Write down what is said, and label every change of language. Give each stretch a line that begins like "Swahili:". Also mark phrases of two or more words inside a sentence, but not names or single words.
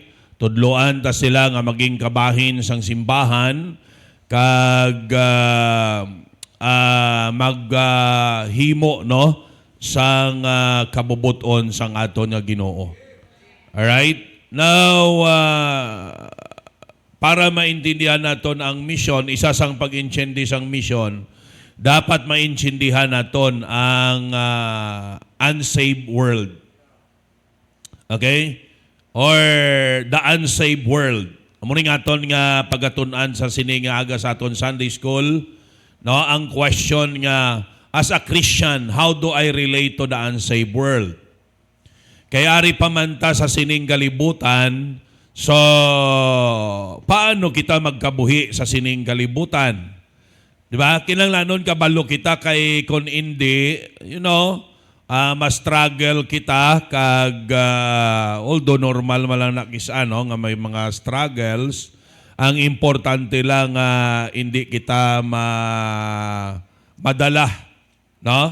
Hiligaynon: Tudloan ta sila nga maging kabahin sang simbahan kag maghimo, no, sang kabubuton sang aton nga Ginoo.
English: Alright?
Hiligaynon: Now, para maintindihan naton ang mission, isa sang pag-intindi sang mission, dapat maintindihan naton ang
English: unsaved world. Okay? Or the unsaved world.
Hiligaynon: Muna nga aton nga pagatunan sa sininga aga sa aton Sunday School, no, ang question nga,
English: as a Christian, how do I relate to the unsaved world?
Hiligaynon: Kaya ari pamanta sa sining kalibutan, so paano kita magkabuhi sa sining kalibutan?
Filipino: Di ba?
Hiligaynon: Kinanglanon kabalo kita kay kung hindi, mas struggle kita kag although normal malang nakisa nga may mga struggles, ang importante lang hindi kita madala, no?